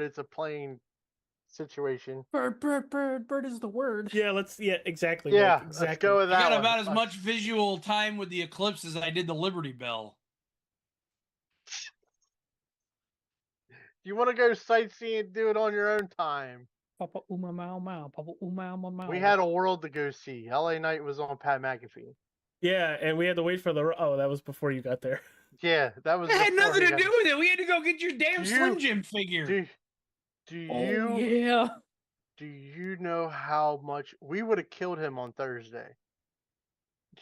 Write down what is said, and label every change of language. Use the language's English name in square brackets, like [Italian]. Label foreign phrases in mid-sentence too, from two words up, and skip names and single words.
[English] It's a plane situation. Bird is the word. Yeah, exactly. Yeah, Mike, exactly. let's go with I that. got one. about as much visual time with the eclipse as I did the Liberty Bell. You want to go sightseeing? Do it on your own time. Papa uma mau mau. Papa uma mau mau. We had a world to go see. LA Knight was on Pat McAfee. Yeah, and we had to wait for the. Oh, that was before you got there. Yeah, that was. It had before nothing he to got- do with it. We had to go get your damn Do Slim you- Jim figure. Do you Oh yeah. do you know how much we would have killed him on Thursday?